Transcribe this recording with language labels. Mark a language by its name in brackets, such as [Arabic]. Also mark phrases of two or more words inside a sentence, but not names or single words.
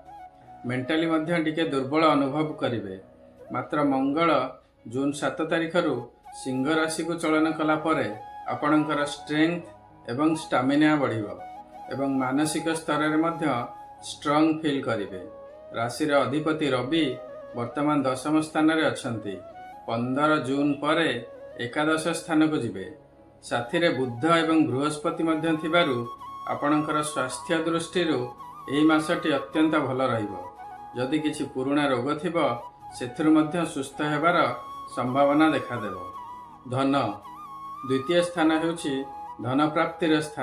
[Odia] ମେଣ୍ଟାଲି ମଧ୍ୟ ଟିକେ ଦୁର୍ବଳ ଅନୁଭବ କରିବେ। ମାତ୍ର ମଙ୍ଗଳ ଜୁନ 7 ତାରିଖ ରୁ ସିଂହ ରାଶି କୁ ଚଳନ କଲା ପରେ ଆପଣଙ୍କର ଷ୍ଟ୍ରେଙ୍ଗଥ ଏବଂ ଷ୍ଟାମିନା ବଢ଼ିବ ଏବଂ ମାନସିକ ସ୍ତର ରେ ମଧ୍ୟ [English] strong feel [Odia] କରିବେ। ରାଶି ରେ ଅଧିପତି ରବି ବର୍ତ୍ତମାନ ଦଶମ ସ୍ଥାନ ରେ ଅଛନ୍ତି। 15 ଜୁନ ପରେ ଏକାଦଶ ସ୍ଥାନ କୁ ଯିବେ। ସାଥି ରେ ବୁଧ ଏବଂ ବୃହସ୍ପତି ମଧ୍ୟ ଥିବାରୁ ଆପଣଙ୍କର ସ୍ୱାସ୍ଥ୍ୟ ଦୃଷ୍ଟି ଏହି ମାସଟି ଅତ୍ୟନ୍ତ ଭଲ ରହିବ। ଯଦି କିଛି ପୁରୁଣା ରୋଗ ଥିବ ସେଥିରୁ ମଧ୍ୟ ସୁସ୍ଥ ହେବାର ସମ୍ଭାବନା ଦେଖା ଦେବ। ଧନ ଦ୍ୱିତୀୟ ସ୍ଥାନ ହେଉଛି ଧନ ପ୍ରାପ୍ତିର ସ୍ଥାନ।